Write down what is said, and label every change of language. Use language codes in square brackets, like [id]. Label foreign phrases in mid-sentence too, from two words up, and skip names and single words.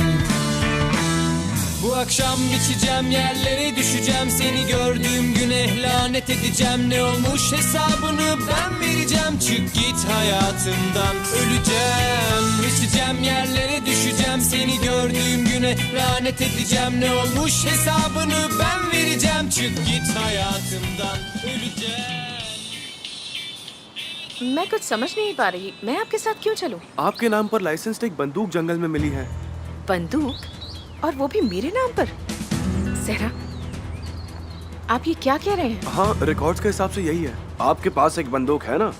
[tr] Bu akşam biçeceğim yerlere, düşeceğim seni gördüğüm güne, lanet edeceğim ne olmuş hesabını ben vereceğim. Çık git hayatımdan, öleceğim. Biçeceğim yerlere, düşeceğim seni gördüğüm güne, lanet edeceğim ne olmuş hesabını ben vereceğim. Çık git hayatımdan, öleceğim. [hi] मैं कुछ समझ नहीं पा रही, मैं आपके साथ क्यों चलूं? आपके नाम पर लाइसेंस्ड एक बंदूक जंगल में मिली है। बंदूक? और वो भी मेरे नाम पर? सहरा, आप ये क्या कह रहे हैं? हाँ, रिकॉर्ड्स के हिसाब से यही है। आपके पास एक बंदूक है ना?